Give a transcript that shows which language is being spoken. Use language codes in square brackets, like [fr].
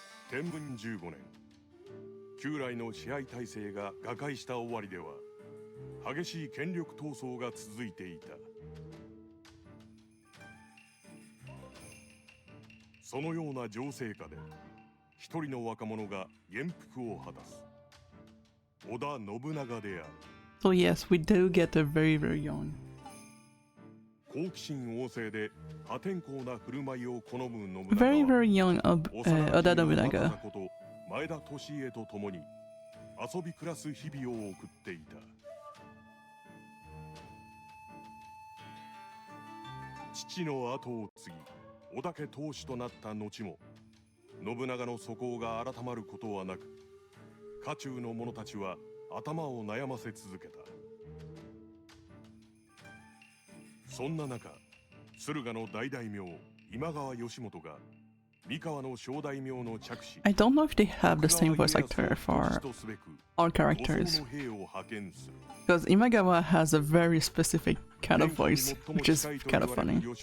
[ja] 天文15年、旧来の支配体制が瓦解した終わりでは、激しい権力闘争が続いていた。そのような情勢下で、一人の若者が元服を果たす。織田信長である。 [en] So yes, we do get a very young. [ja] 好奇心旺盛で破天荒な振る舞いを好む信長は [en] Very young Oda Nobunaga. [ja] 前田利家と共に遊び暮らす日々を送っていた。父の後を継ぎ織田家当主となった後も信長の素行が改まることはなく、家中の者たちは頭を悩ませ続けた。そんな中、駿河の大大名今川義元が [en] I don't know if they have the same voice actor for all characters. Because Imagawa has a very specific kind of voice, which is kind of funny.